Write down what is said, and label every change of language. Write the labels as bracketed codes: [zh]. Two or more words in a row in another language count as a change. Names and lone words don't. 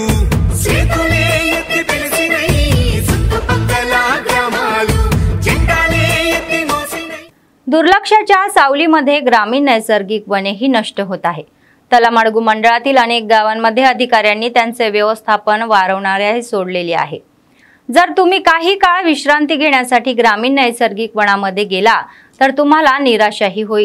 [te] చేతులే ఎత్తి పిలిచినై, చుట్టుపక్కల గ్రామాలు జెండాలే ఎత్తి మోసినై. [mr] दुर्लक्षाच्या सावलीमध्ये ग्रामीण नैसर्गिक वनेही नष्ट होत आहे. तलामडगू मंडळातील अनेक गावांमध्ये अधिकाऱ्यांनी त्यांचे व्यवस्थापन वारंवार सोडलेले आहे. जर तुम्ही काही काळ विश्रांती घेण्यासाठी ग्रामीण नैसर्गिक वनामध्ये गेला तर तुम्हाला निराशाही होईल.